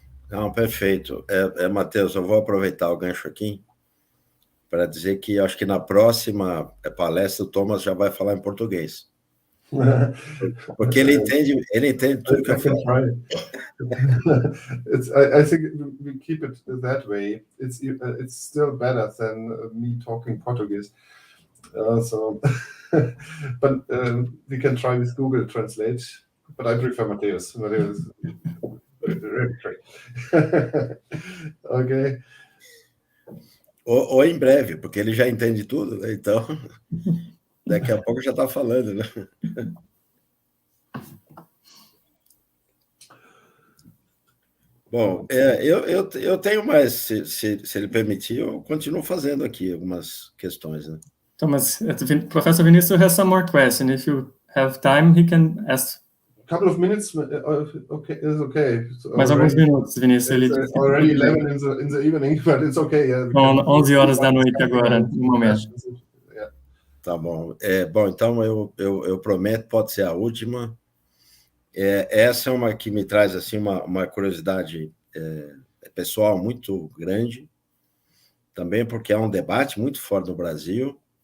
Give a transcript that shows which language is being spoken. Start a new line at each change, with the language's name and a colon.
Portuguese: Não, perfeito. Matheus, eu vou aproveitar o gancho aqui para dizer que acho que na próxima palestra o Thomas já vai falar em português. Porque ele entende tudo que eu falo.
English: I think we keep it that way. It's still better than me talking Portuguese. But we can try with Google Translate. But I prefer Mateus. Mateus is really great. Okay.
Portuguese: Ou em breve, porque ele já entende tudo, né? Então daqui a pouco já está falando, né? Bom, eu tenho mais, se ele permitir, eu continuo fazendo aqui algumas questões, né?
English: Thomas, Professor Vinicius has some more questions. If you have time, he can ask. A couple of minutes, okay, is okay.
Portuguese: Mais alguns minutos, Vinícius.
English: It's already 11 in the evening, but it's okay. Yeah,
Portuguese: São 11 horas da noite agora, no momento. Tá bom. Bom, então eu prometo, pode ser a última. Essa é uma que me traz assim uma curiosidade pessoal muito grande, também porque há um debate muito forte no Brasil.